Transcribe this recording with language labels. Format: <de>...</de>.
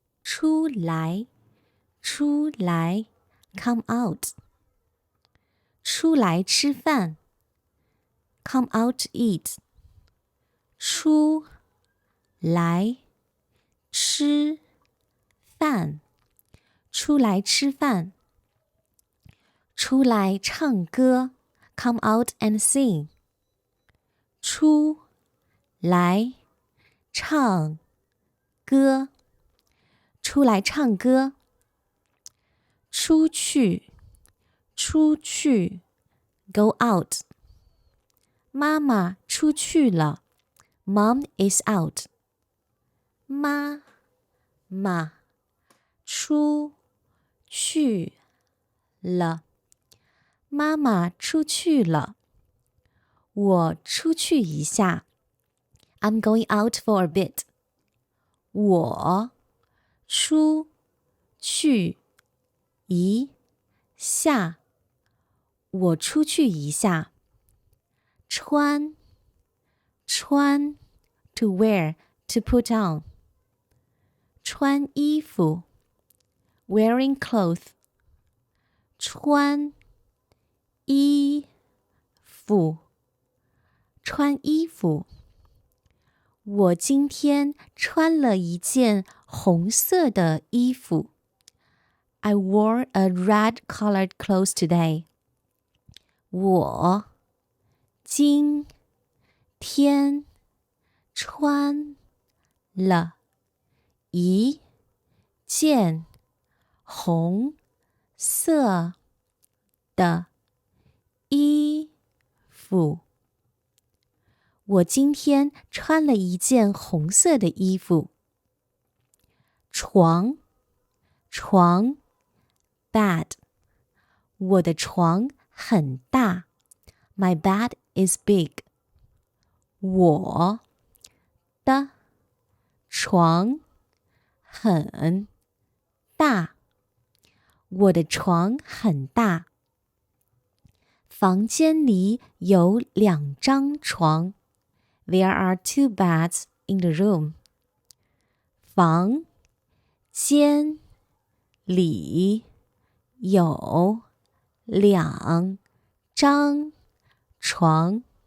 <zh>出来，出来</zh> <en>come out.</en> <zh>出来吃饭</zh> <en>come out to eat.</en> <zh>出来吃饭，出来吃饭。出来唱歌</zh> <en>come out and sing.</en> <zh>出来唱歌，出来唱歌。出去，出去</zh> <en>go out.</en> <zh>妈妈出去了</zh> <en>Mom is out.</en> <zh>妈妈出去了，妈妈出去了。我出去一下</zh> <en>I'm going out for a bit.</en> <zh>我出去一下，我出去一下。穿，穿</zh> <en>to wear, to put on.</en> <zh>穿衣服</zh> <en>wearing clothes.</en> <zh>穿衣服，穿衣服。我今天穿了一件红色的衣服。</zh> <en>I wore a red-colored clothes today.</en> <zh>我今天穿了一件红色的衣服。我今天穿了一件红色的衣服。床，床 bed. 我的床很大</zh> <en>My bed is big.</en> <zh>我的床很大，我的床很大。房间里有2张床</zh> <en>There are 2 beds in the room.</en> <zh>房间里有2张床。</zh>